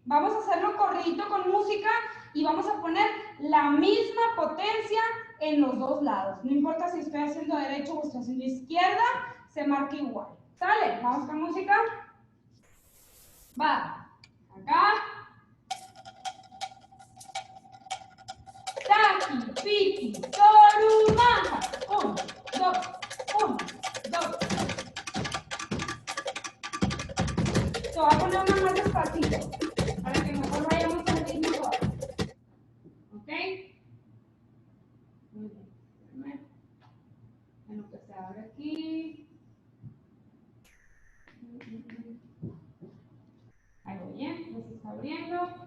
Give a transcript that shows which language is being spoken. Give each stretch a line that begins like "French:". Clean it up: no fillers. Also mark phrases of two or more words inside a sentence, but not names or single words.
Spanish: Vamos a hacerlo corridito con música y vamos a poner la misma potencia en los dos lados. No importa si estoy haciendo derecho o estoy haciendo izquierda, se marca igual. ¿Sale? Vamos con música. Va. Acá.
Tahitian: Taki, piti, toru, maja.
Spanish: 1, 2, 1, 2. Te voy a poner una más despacito para que mejor vayamos al ritmo suave. ¿Ok? Muy bien. En lo que se abre aquí. Ahí voy bien, ya se está abriendo.